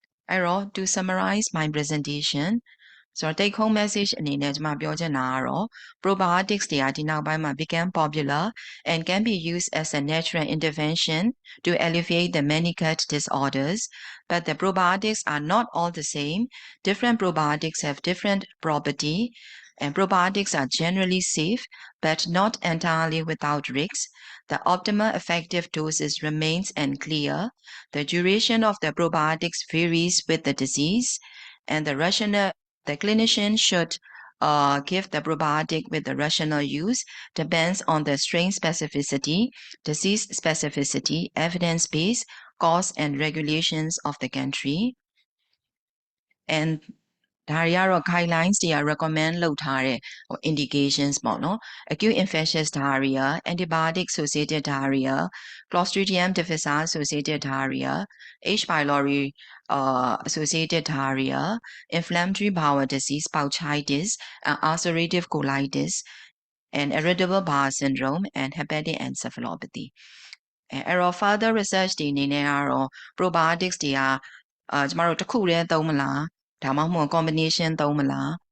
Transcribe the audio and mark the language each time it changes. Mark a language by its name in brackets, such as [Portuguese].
[Burmese] အဲ့တော့ [English] to summarize my presentation so take home message [Burmese] အနေနဲ့ကျွန်မပြောချင်တာကတော့ [English] probiotics [Burmese] တွေကဒီနောက်ပိုင်းမှာ [English] become popular and can be used as a natural intervention to alleviate the many gut disorders but the probiotics are not all the same different probiotics have different property and probiotics are generally safe but not entirely without risks. The optimal effective doses remains unclear. The duration of the probiotics varies with the disease and the clinician should give the probiotic with the rational use depends on the strain specificity, disease specificity, evidence base, cause and regulations of the country. And [Burmese] ဒါတွေကတော့ [English] guidelines တွေက recommend [Burmese] လုပ်ထားတဲ့ [English] indications [Burmese] ပေါ့နော် [English] acute infectious diarrhea antibiotic associated diarrhea clostridium difficile associated diarrhea H pylori associated diarrhea inflammatory bowel disease pouchitis ulcerative colitis and irritable bowel syndrome and hepatic encephalopathy [Burmese] အဲ့တော့ [English] further research [Burmese] တွေအနေနဲ့ကတော့ [English] probiotics [Burmese] တွေကကျမတို့တစ်ခုတည်းသုံးမလားဒါမှမဟုတ် [English] combination [Burmese] သုံးမလား